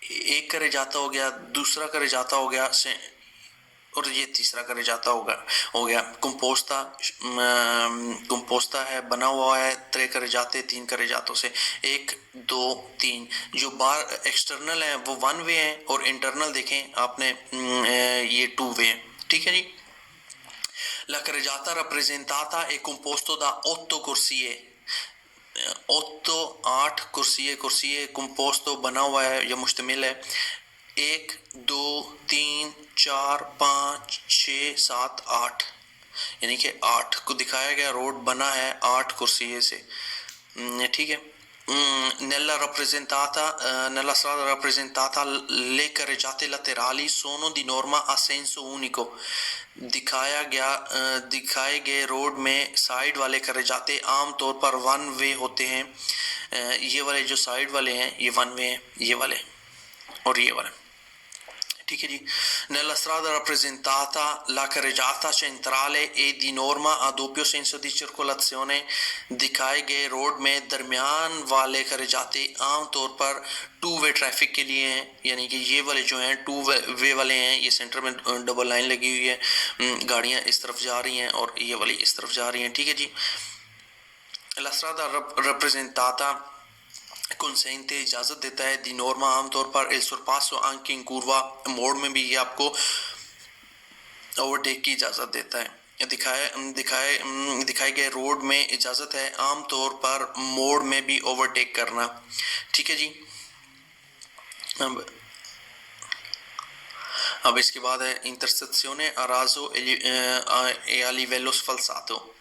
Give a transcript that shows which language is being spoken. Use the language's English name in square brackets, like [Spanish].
[Hindi] एक carreggiata हो गया, दूसरा carreggiata हो गया, और ये तीसरा करे जाता हो गया। कंपोस्ता है, बना हुआ है, 3 करे जाते, 3 करे जातों से, 1 2 3। जो बार एक्सटर्नल है वो 1 वे है, और इंटरनल देखें आपने, ये 2 वे है। ठीक है जी। [Italian] La carreggiata rappresentata è composto da 8 corsie। [Hindi] 8 कुर्सी, कंपोस्तो बना हुआ है या मुश्तमिल है। 1 2 3 4 5 6 7 8, यानी कि 8 को दिखाया गया रोड बना है 8 कुर्सी से। ठीक है। [Italian] Nella strada rappresentata le carreggiate laterali sono di norma a senso unico। [Hindi] दिखाए गए रोड में साइड वाले carreggiate आमतौर पर 1 वे होते हैं। ये वाले जो साइड वाले हैं ये 1 वे हैं, ये वाले और ये वाले। ठीक है जी। [Italian] Nella strada rappresentata la carreggiata centrale è di norma a doppio senso di circolazione। [Hindi] दिखाए गए रोड में दरमियान वाले carreggiate आमतौर पर 2 वे ट्रैफिक के लिए हैं, यानी कि ये वाले जो हैं 2 वे वाले हैं। ये सेंटर में डबल लाइन लगी हुई है, गाड़ियां इस तरफ जा रही हैं और ये वाली इस तरफ जा रही हैं। ठीक है जी। [Italian] La strada rappresentata consente, [Hindi] इजाजत देता है, दी नॉर्मा आमतौर पर, [Italian] il sorpasso anche in curva, [Hindi] मोड़ में भी ये आपको ओवरटेक की इजाजत देता है। दिखाए गए रोड में इजाजत है आमतौर पर मोड़ में भी ओवरटेक करना। ठीक है जी। अब इसके बाद है intersezione a raso e a livello sfalsato।